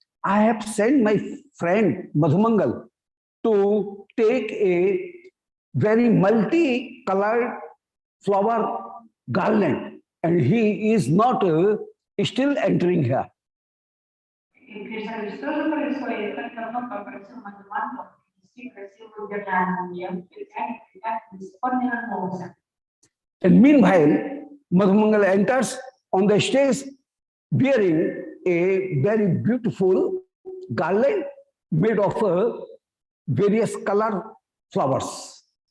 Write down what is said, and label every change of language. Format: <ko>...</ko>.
<en>I have sent my friend Madhumangal to take a very multi-colored flower garland, and he is not still entering here.</en> <ru>И Кришна, что же происходит? Как давно попросил Мадхумангу принести красивую гирлянду, и до сих пор не вернулся.</ru> <en>And meanwhile, Madhumangal enters on the stage bearing a very beautiful garland made of various colored flowers.</en>